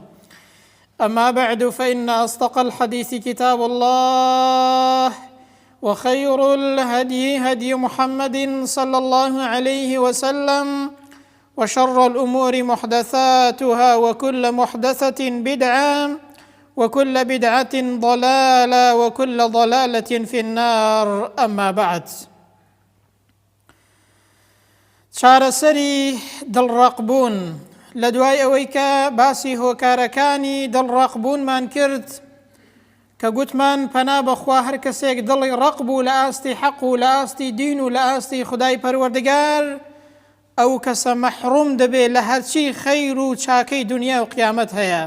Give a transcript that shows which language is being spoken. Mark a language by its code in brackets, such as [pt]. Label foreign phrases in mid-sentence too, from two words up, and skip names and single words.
[ar] أما بعد، فإن أصدق الحديث كتاب الله، وخير الهدي هدي محمد صلى الله عليه وسلم، وشر الأمور محدثاتها، وكل محدثة بدعة، وكل بدعة ضلالة، وكل ضلالة في النار. أما بعد، [ckb] چارەسەری دڵڕەقبوون لە دوای ئەوەی کە باسی هۆکارەکانی دڵڕەقبوونمان کرد کە گوتمان پەنا بەخوا هەر کەسێک دڵی ڕەق بوو لە ئاستی حەق و لە ئاستی دین و لە ئاستی خودای پەروەردگار، ئەو کەسە مەحروم دەبێت لە هەرچی خەیر و چاکەی دنیا و قیامەت هەیە.